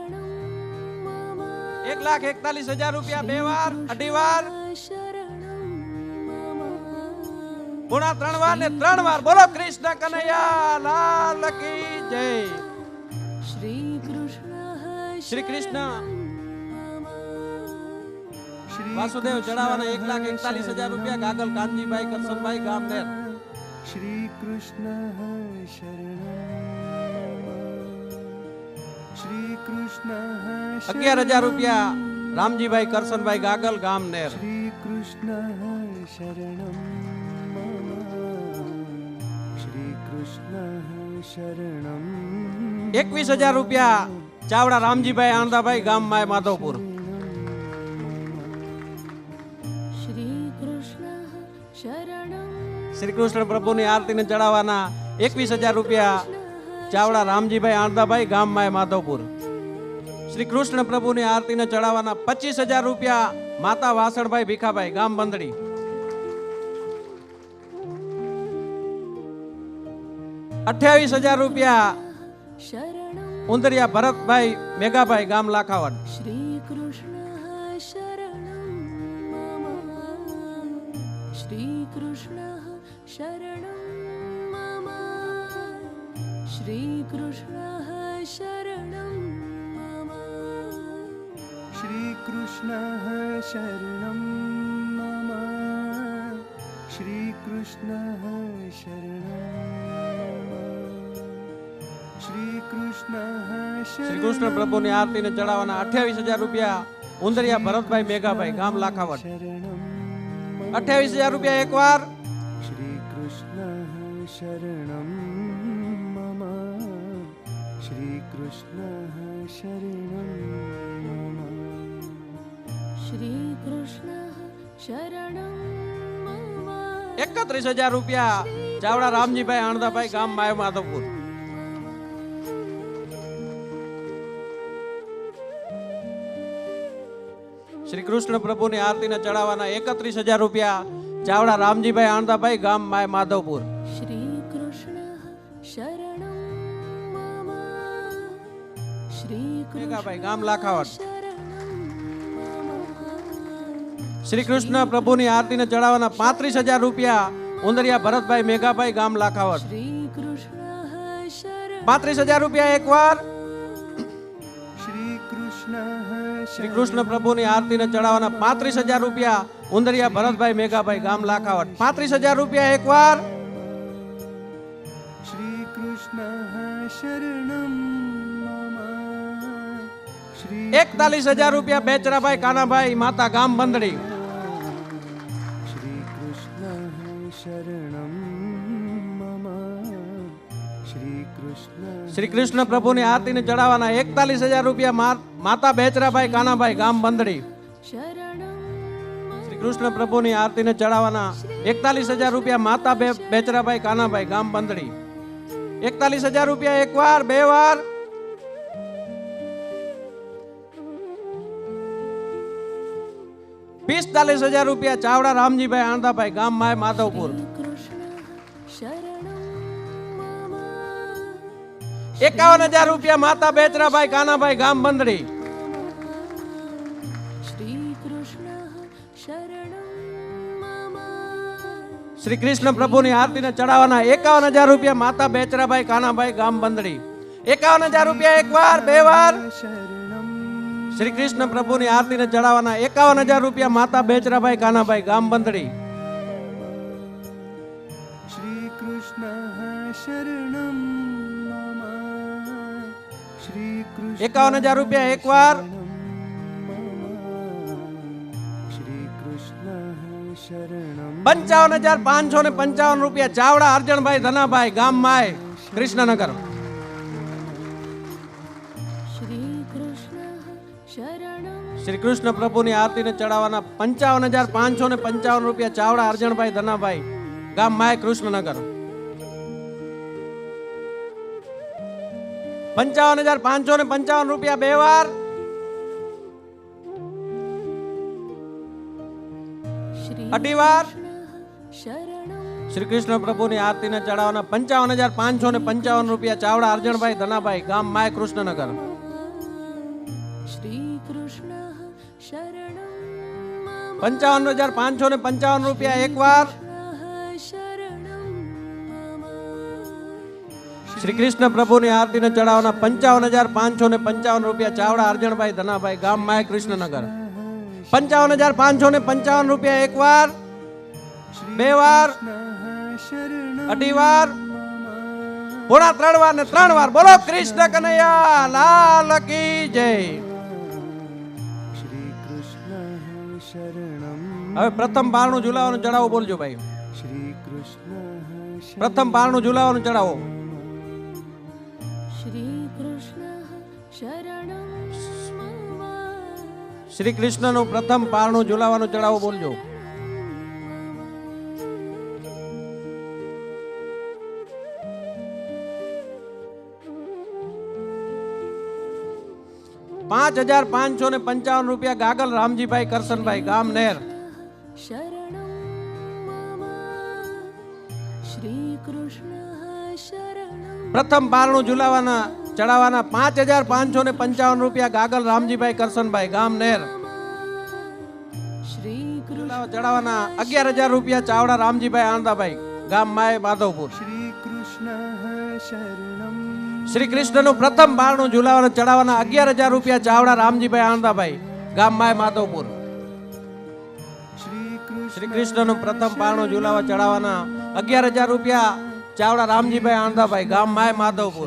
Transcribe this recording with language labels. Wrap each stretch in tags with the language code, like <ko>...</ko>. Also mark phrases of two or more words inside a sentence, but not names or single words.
<gu>1,41,000 રૂપિયા બે વાર, અઢી વાર, પૂણા 3 વાર ને 3 વાર. બોલો કૃષ્ણ કનૈયા લાલ કી જય. શ્રી કૃષ્ણ વાસુદેવ ચડાવવાના 1,41,000 રૂપિયા ગાગલ કાનજીભાઈ કરશનભાઈ ગામ નેર.</gu> <sa>श्रीकृष्णः शरणं श्रीकृष्णः</sa> <gu>11,000 રૂપિયા રામજીભાઈ કરશનભાઈ ગાગલ ગામ નેર.</gu> <sa>श्रीकृष्णः शरणं मम श्रीकृष्णः शरणं</sa> <gu>21,000 રૂપિયા ચાવડા રામજીભાઈ આણંદાભાઈ ગામ માય માધવપુર. શ્રી કૃષ્ણ પ્રભુની આરતીને ચડાવવાના 21,000 રૂપિયા ચાવડા રામજીભાઈ આણંદાભાઈ ગામ માય માધવપુર. શ્રી કૃષ્ણ પ્રભુની આરતીને ચડાવવાના 25,000 રૂપિયા માતા વાસણભાઈ ભીખાભાઈ ગામ બંદડી. 28,000 રૂપિયા ઉંદરિયા ભરતભાઈ મેઘાભાઈ ગામ લાખાવડ.</gu> <sa>श्रीकृष्णः शरणं मम श्रीकृष्णः शरणं मम श्रीकृष्णः शरणं श्रीकृष्णः</sa> <gu>શ્રી કૃષ્ણ પ્રભુની આરતીને ચડાવવાના 28,000 રૂપિયા ઉંદરિયા ભરતભાઈ મેઘાભાઈ ગામ લાખાવડ. 28,000 રૂપિયા એકવાર.</gu> <sa>श्रीकृष्णः शरणं मम श्रीकृष्णः शरणं मम श्रीकृष्णः शरणं मम</sa> <gu>31,000 રૂપિયા ચાવડા રામજીભાઈ આણંદાભાઈ ગામ માય માધવપુર. શ્રી કૃષ્ણ પ્રભુની આરતીને ચડાવવાના 31,000 રૂપિયા ચાવડા રામજીભાઈ આણંદાભાઈ ગામ માય માધવપુર.</gu> <sa>श्रीकृष्णः शरणं मम</sa> <gu>મેઘાભાઈ ગામ લાખાવડ.</gu> <sa>शरणं मम</sa> <gu>શ્રી કૃષ્ણ પ્રભુની આરતીને ચડાવવાના 35,000 રૂપિયા ઉંદરિયા ભરતભાઈ મેઘાભાઈ ગામ લાખાવડ.</gu> <sa>श्रीकृष्णः शरणं</sa> <gu>35,000 રૂપિયા એકવાર.</gu> <sa>श्रीकृष्णः</sa> <gu>શ્રી કૃષ્ણ પ્રભુની આરતીને ચડાવવાના 35,000 રૂપિયા ઉંદરિયા ભરતભાઈ મેઘાભાઈ ગામ લાખાવડ. 35,000 રૂપિયા એકવાર.</gu> <sa>श्रीकृष्णः शरणं मम</sa> <gu>41,000 રૂપિયા બેચરાભાઈ કાનાભાઈ માતા ગામ બંદડી.</gu> <sa>श्रीकृष्णः शरणं मम श्रीकृष्णः</sa> <gu>શ્રી કૃષ્ણ પ્રભુની આરતીને ચડાવવાના 41,000 રૂપિયા માતા બેચરાભાઈ કાનાભાઈ ગામ બંદડી.</gu> <sa>शरणं</sa> <gu>શ્રી કૃષ્ણ પ્રભુની આરતીને ચડાવવાના 41,000 રૂપિયા માતા બેચરાભાઈ કાનાભાઈ ગામ બંદડી. 41,000 રૂપિયા એકવાર, બે વાર. ₹45,000 રૂપિયા ચાવડા રામજીભાઈ આણંદાભાઈ ગામ માય માધવપુર.</gu> <sa>शरणं मम</sa> <gu>51,000 રૂપિયા માતા બેચરાભાઈ કાનાભાઈ ગામ બંદડી.</gu> <sa>श्रीकृष्णः शरणं मम</sa> <gu>શ્રી કૃષ્ણ પ્રભુની આરતીને ચડાવવાના 51,000 રૂપિયા માતા બેચરાભાઈ કાનાભાઈ ગામ બંદડી. 51,000 રૂપિયા એકવાર, બે વાર. શ્રી કૃષ્ણ પ્રભુની આરતીને ચડાવવાના 51,000 રૂપિયા માતા બેચરાભાઈ કાનાભાઈ ગામ બંદડી.</gu> <sa>श्रीकृष्णः शरणं मम श्रीकृष्ण</sa> <gu>51,000 રૂપિયા એકવાર.</gu> <sa>शरणं</sa> <gu>55,555 રૂપિયા ચાવડા અર્જણભાઈ ધનાભાઈ ગામ માય કૃષ્ણનગર.</gu> <sa>श्री कृष्ण शरणं</sa> <gu>શ્રી કૃષ્ણ પ્રભુની આરતીને ચડાવવાના 55,555 રૂપિયા ચાવડા અર્જણભાઈ ધનાભાઈ ગામ માય કૃષ્ણનગર. 55,555 રૂપિયા બે વાર.</gu> <sa>श्री</sa> <gu>અઢી વાર.</gu> <sa>शरणं</sa> <gu>શ્રી કૃષ્ણ પ્રભુની આરતીને ચડાવવાના 55,555 રૂપિયા ચાવડા અર્જણભાઈ ધનાભાઈ ગામ માય કૃષ્ણનગર.</gu> <sa>श्री कृष्ण शरणं मम</sa> <gu>55,555 રૂપિયા એક વાર.</gu> <sa>शरणं मम</sa> <gu>શ્રી કૃષ્ણ પ્રભુની આરતીને ચડાવવાના 55,555 રૂપિયા ચાવડા અર્જણભાઈ ધનાભાઈ ગામ માય કૃષ્ણનગર. 55,555 રૂપિયા એક વાર, બે વાર,</gu> <sa>शरणं</sa> <gu>અઢી વાર, પોણા ત્રણ વાર ને ત્રણ વાર. બોલો કૃષ્ણ કનૈયા લાલ કી જય.</gu> <sa>श्री कृष्ण शरणं</sa> <gu>હવે પ્રથમ પારણું ઝુલાવાનું ચડાવો બોલજો ભાઈ.</gu> <sa>श्री कृष्ण</sa> <gu>પ્રથમ પારણું ઝુલાવાનું ચડાવો.</gu> <sa>श्री कृष्ण शरणं मम</sa> <gu>શ્રી કૃષ્ણનું પ્રથમ પારણું ઝુલાવાનું ચડાવો બોલજો. ₹5,555 રૂપિયા ગાગલ રામજીભાઈ કરશનભાઈ ગામ નેર.</gu> <sa>शरणं मम श्री कृष्ण शरणं</sa> <gu>પ્રથમ પારણું ઝુલાવાના ચડાવવાના 5,555 રૂપિયા ગાગલ રામજીભાઈ કરશનભાઈ ગામ નેર.</gu> <sa>श्री कृष्ण</sa> <gu>ચડાવવાના 11,000 રૂપિયા ચાવડા રામજીભાઈ આંદાભાઈ ગામ માય માધવપુર.</gu> <sa>श्री कृष्ण शरणं</sa> <gu>શ્રી કૃષ્ણનું પ્રથમ પારણું ઝુલાવાના ચડાવવાના 11,000 રૂપિયા ચાવડા રામજીભાઈ આંદાભાઈ ગામ માય માધવપુર.</gu> <sa>श्री कृष्ण</sa> <gu>શ્રી કૃષ્ણનું પ્રથમ પારણું ઝુલાવા ચડાવવાના 11,000 રૂપિયા ચાવડા રામજીભાઈ આંદાભાઈ ગામ માય માધવપુર.</gu>